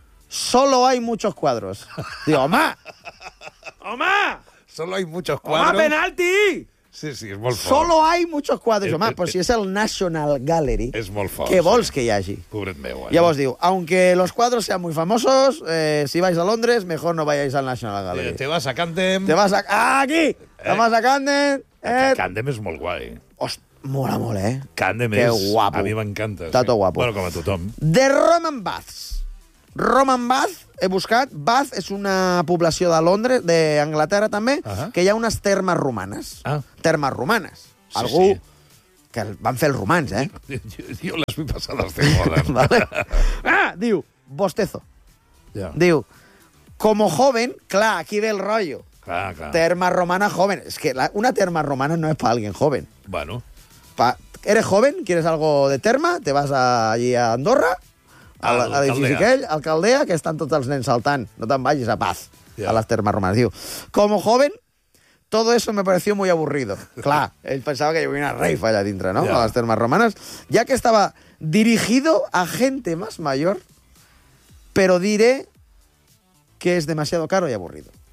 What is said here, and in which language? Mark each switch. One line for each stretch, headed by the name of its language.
Spanish: Solo hay muchos cuadros.
Catalan: Diu, home! Home!
Spanish: Solo hay muchos cuadros.
Catalan: Home, penalti! Sí, sí, és molt fort.
Spanish: Solo hay muchos cuadros,
Catalan: home, però si és el National Gallery... És molt fort. Què vols sí. que hi hagi? Pobret meu, eh? Llavors diu,
Spanish: aunque los cuadros sean muy famosos, si vais a Londres, mejor no vayáis al National Gallery. Te vas a Camden... Te vas a... Aquí! Te vas a Camden...
Catalan: Camden és molt guai. Ost, mola molt, eh? Camden que és... Que guapo. A mi m'encanta. Està sí. tot guapo. Bueno, com a tothom.
English: The Roman Baths. Roman Bath, he buscat.
Catalan: Bath és una població de Londres, d'Anglaterra també, uh-huh. que hi ha unes termes romanes. Ah. Termes romanes. Sí, algú sí. que van fer els romans, eh? Jo les vull passar les teves. Vale. Ah, diu, bostezo.
English: Yeah.
Catalan: Diu,
Spanish: como joven,
Catalan: clar, aquí ve el rotllo. Clar, clar. Terma romana joven. És que la, una terma romana no és per
Spanish: alguien joven.
Catalan: Bueno.
Spanish: Pa, eres joven, quieres algo de terma, te vas allí a Andorra...
Catalan: A l'edifici aquell, al Caldea, que estan tots els nens saltant. No te'n vagis a paz, yeah. a les termes romanes.
Spanish: Diu, como joven, todo eso me pareció muy aburrido.
Catalan: Clar, ell pensava que hi havia una reifa allà dintre, no? Yeah. A les termes romanes.
Spanish: Ja que estava dirigido a gente más mayor, pero diré que es demasiado caro y aburrido.